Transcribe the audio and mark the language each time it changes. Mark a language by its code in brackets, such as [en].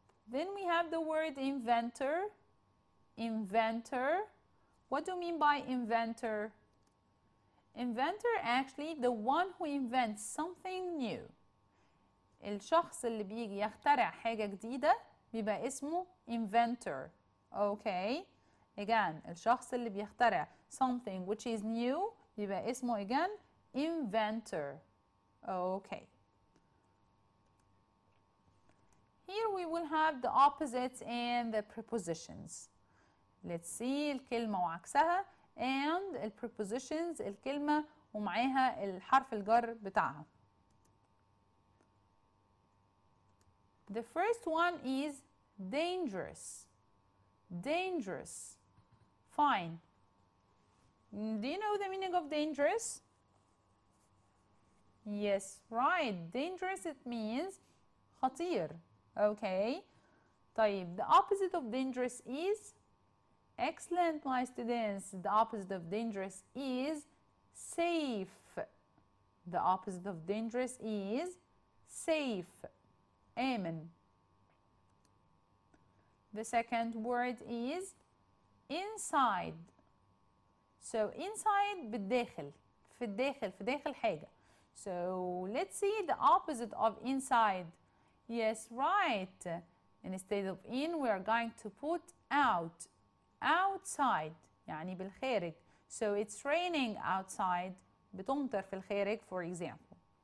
[en] Then we have the word inventor. Inventor. What do you mean by inventor? Inventor, actually the one who invents something new. [ar] الشخص اللي بيجي يخترع حاجة جديدة بيبقى اسمه inventor. [en] Okay. Again, [ar] الشخص اللي بيخترع [en] something which is new [ar] بيبقى اسمه [en] again inventor. Okay. Here we will have the opposites and the prepositions. Let's see [ar] الكلمة وعكسها [en] and the prepositions [ar] الكلمة ومعاها الحرف الجر بتاعها. [en] The first one is dangerous. Dangerous. Fine. Do you know the meaning of dangerous? Yes, right. Dangerous, it means خطير. Okay. طيب, the opposite of dangerous is? Excellent, my students. The opposite of dangerous is safe. The opposite of dangerous is safe. Amen. The second word is inside. So inside [ar] بالداخل, في الداخل, في داخل حاجة. [en] So let's see the opposite of inside. Yes, right. Instead of in, we are going to put out. Outside, [ar] يعني بالخارج. [en] So it's raining outside. [ar] بتمطر في الخارج, [en] for example.